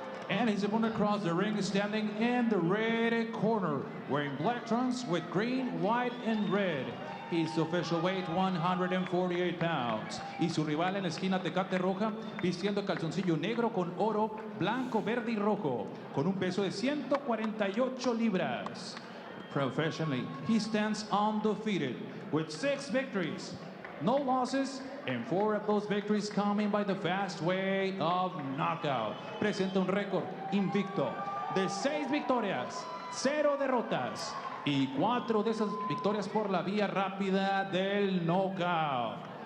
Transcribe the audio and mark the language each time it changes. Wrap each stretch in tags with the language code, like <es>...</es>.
<en>And his opponent across the ring is standing in the red corner, wearing black trunks with green, white, and red. His official weight 148 pounds.</en> <es>Y su rival en la esquina Tecate Roja, vistiendo calzoncillo negro con oro, blanco, verde y rojo, con un peso de 148 libras.</es> <en>Professionally, he stands undefeated with 6 victories, no losses, and 4 of those victories coming by the fast way of knockout.</en> <es>Presenta un récord invicto de 6 victorias, 0 derrotas y 4 de esas victorias por la vía rápida del knockout.</es>